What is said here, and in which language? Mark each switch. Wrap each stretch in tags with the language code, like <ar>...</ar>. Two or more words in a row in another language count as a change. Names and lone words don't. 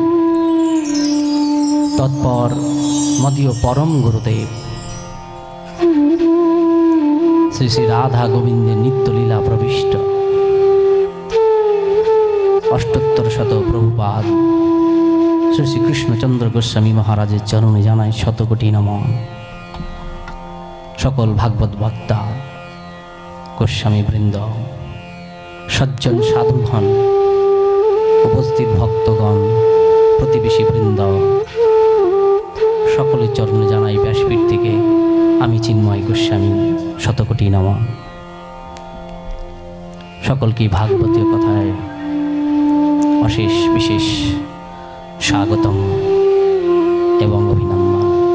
<bn>তৎপর মদীয় পরম গুরুদেব শ্রী শ্রী রাধা গোবিন্দে নিত্য লীলা প্রবিষ্ট অষ্টোত্তর শত প্রভুপাদ শ্রী শ্রী কৃষ্ণচন্দ্র গোস্বামী মহারাজের চরণে জানাই শতকোটি নমন। সকল ভাগবত ভক্ত গোস্বামী বৃন্দ, সজ্জন সাধুগণ, উপস্থিত ভক্তগণ, প্রতিবেশী বৃন্দ, সকলের চরণে জানাই ব্যাসপীঠ থেকে আমি চিন্ময় গোস্বামী শতকোটি নমঃ। সকলকে ভাগবতীয় কথায় অশেষ বিশেষ স্বাগতম এবং অভিনন্দন।</bn>